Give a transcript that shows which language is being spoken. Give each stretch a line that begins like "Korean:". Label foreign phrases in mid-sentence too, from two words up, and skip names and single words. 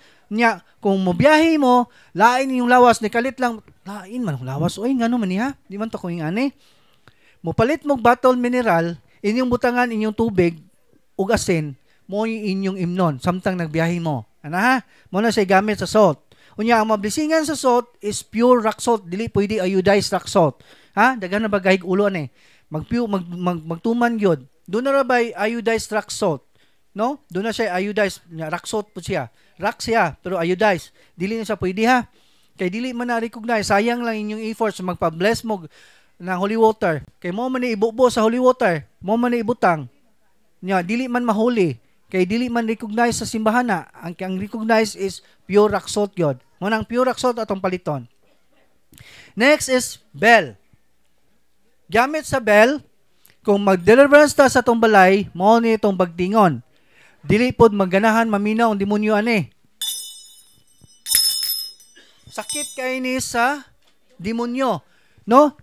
Cebuano: Nya kung mobiyahe mo, lain yung lawas ni kalit lang, lain man ang lawas. Oy ngano man niya? Di man to ko ani. Mopalit mo
English: bottle mineral,
Cebuano: inyong butangan inyong tubig ug asin, mo inyong imnon samtang nagbiyahe mo. Ana ha? Mo na siya gamit sa salt. Unya ang mablisingan sa salt is
English: pure rock salt,
Cebuano: dili pwede
English: iodized rock salt.
Cebuano: Ha? Daghan na bagay ulo ani. Magtuman gyud. Doon na ra bay
English: iodized rock salt.
Cebuano: No? Doon na siya iodized,
English: rock salt
Cebuano: po siya. Rock siya, pero iodized. Dili na siya pwede ha. Kay dili man na-recognize, sayang lang inyong efforts magpa-bless mo ng
English: holy water.
Cebuano: Kay mo man ibubo sa
English: holy water,
Cebuano: mo man ibutang. Nya dili man mahuli, kay dili man recognize sa simbahan na. Ang recognize is
English: pure rock salt
Cebuano: gyud. Mo nang
English: pure rock salt
Cebuano: atong paliton.
English: Next is bell.
Cebuano: Gamit sa bell, kung mag-deliverance ta sa tong balay, mo ni itong bagtingon. Dili pod magganahan maminaw ang demonyo ani. Sakit kay ni sa demonyo, no?